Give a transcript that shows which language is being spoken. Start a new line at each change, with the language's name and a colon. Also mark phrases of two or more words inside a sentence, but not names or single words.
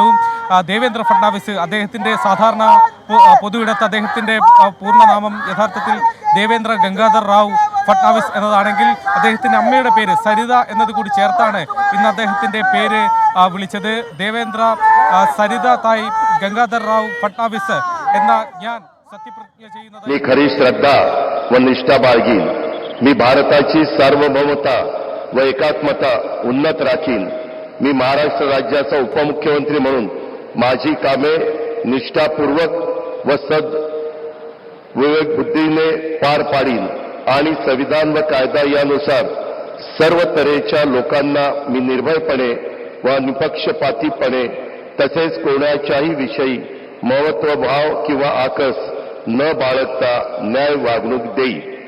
Malayalam: ദേവേന്ദ്ര ഫഡ്നാവിസ് അദ്ദേഹത്തിൻ്റെ സാധാരണ പൊതുവിടത്ത് അദ്ദേഹത്തിൻ്റെ പൂർണ്ണനാമം യഥാർത്ഥത്തിൽ ദേവേന്ദ്ര ഗംഗാധർ റാവു ഫഡ്നാവിസ് എന്നതാണെങ്കിൽ അദ്ദേഹത്തിൻ്റെ അമ്മയുടെ പേര് സരിത എന്നത് കൂടി ചേർത്താണ് ഇന്ന് അദ്ദേഹത്തിൻ്റെ പേര് വിളിച്ചത്. ദേവേന്ദ്ര സരിത തായ് ഗംഗാധർ റാവു ഫഡ്നാവിസ് എന്ന ഞാൻ सत्यप्रतिज्ञा
Marathi: मी खरी श्रद्धा व निष्ठा बाळगीन. मी भारताची सार्वभौमता व एकात्मता उन्नत राखीन. मी महाराष्ट्र राज्याचा उपमुख्यमंत्री म्हणून माझी कामे निष्ठापूर्वक व विवेक बुद्धीने पार पाडीन आणि संविधान व कायदा यानुसार सर्व तऱ्हेच्या लोकांना मी निर्भयपणे व निपक्षपातीपणे तसेच कोणाच्याही विषयी महत्वभाव किंवा आकस न बाळगता न्याय वागणूक देईल.